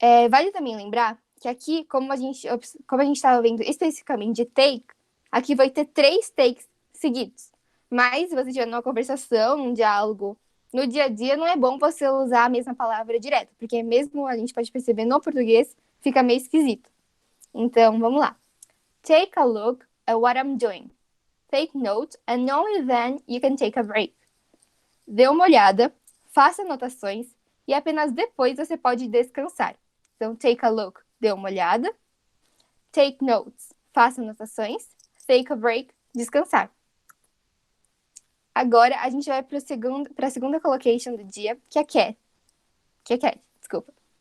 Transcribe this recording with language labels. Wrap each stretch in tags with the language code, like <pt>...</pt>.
<pt>Vale também lembrar que aqui, como a gente estava vendo especificamente de take, aqui vai ter 3 takes seguidos. Mas se você estiver numa conversação, num diálogo, no dia a dia, não é bom você usar a mesma palavra direto, porque mesmo a gente pode perceber no português, fica meio esquisito. Então, vamos lá.</pt> <en>Take a look at what I'm doing. Take note, and only then you can take a break.</en> <pt>Dê uma olhada, faça anotações, e apenas depois você pode descansar. Então,</pt> <en>take a look,</en> <pt>dê uma olhada.</pt> <en>Take notes,</en> <pt>faça anotações.</pt> <en>Take a break,</en> <pt>descansar. Agora, a gente vai para a segunda collocation do dia, que é cat. Desculpa.</pt>